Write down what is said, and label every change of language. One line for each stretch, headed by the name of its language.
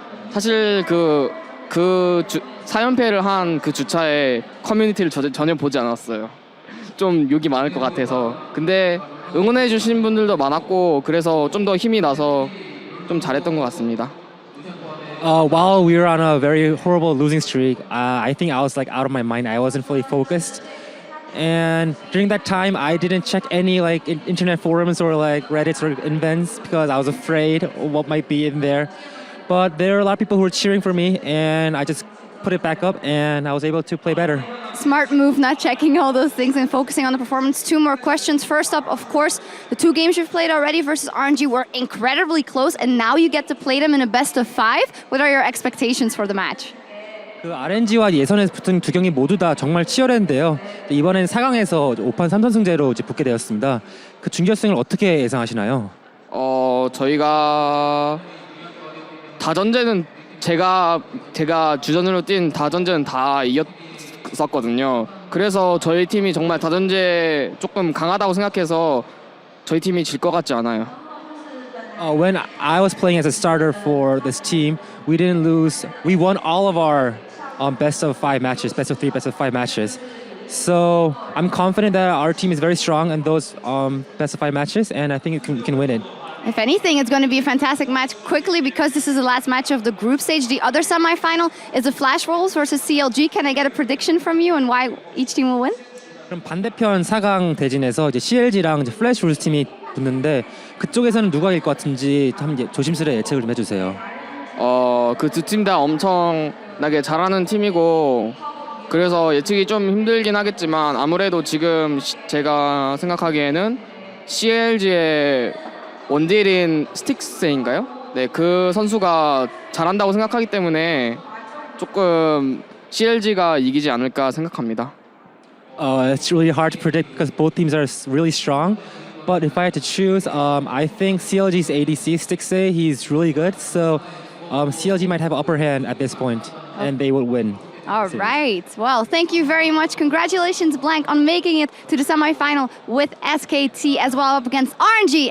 Korean: 사실 그 4연패를 한 그 주차에 커뮤니티를 전혀 보지 않았어요. 좀 욕이 많을 것 같아서. 근데 응원해 주신 분들도 많았고 그래서 좀 더 힘이 나서 좀 잘했던 것 같습니다.
English: While we were on a very horrible losing streak, I think I was like out of my mind. I wasn't fully focused. And during that time, I didn't check any like internet forums or like Reddits or invents because I was afraid of what might be in there. But there were a lot of people who were cheering for me, and I just put it back up, and I was able to play better. Smart move, not checking all those things and focusing on the performance. Two more questions. First up, of course, the two games you've played already versus RNG were incredibly close, and now you get to play them in a best of 5. What are your expectations for the match?
Korean: 그 RNG와 예선에서 붙은 두 경기 모두 다 정말 치열했는데요. 이번엔 4강에서 5판 3선승제로 이제 붙게 되었습니다. 그 준결승을 어떻게 예상하시나요? 저희가 다전제는 제가 주전으로 뛴 다전제는 다 이겼었거든요. 그래서 저희 팀이 정말 다전제 조금 강하다고 생각해서 저희 팀이 질 것 같지 않아요.
English: When I was playing as a starter for this team, we didn't lose. We won all of our best of 5 matches, best of 3, best of 5 matches. So I'm confident that our team is very strong in those best of 5 matches, and I think we can win it. If anything, it's going to be a fantastic match quickly because this is the last match of the group stage. The other semifinal is the Flash Rolls versus CLG. Can I get a prediction from you and why each team will win?
Korean: 그럼 반대편 4강 대진에서 이제 CLG랑 이제 플래시 롤스 팀이 붙는데 그쪽에서는 누가 이길 것 같은지 한번 조심스레 예측을 좀 해주세요. 그 두 팀 다 엄청나게 잘하는 팀이고 그래서 예측이 좀 힘들긴 하겠지만 아무래도 지금 제가 생각하기에는 CLG의 원딜인 스틱스인가요? 네, 그 선수가 잘한다고 생각하기 때문에 조금 CLG가 이기지 않을까 생각합니다.
English: It's really hard to predict because both teams are really strong. But if I had to choose, I think CLG's ADC, Stixay, he's really good. So CLG might have an upper hand at this point, and they will win. All right. Well, thank you very much. Congratulations, Blank, on making it to the semifinal with SKT as well up against RNG.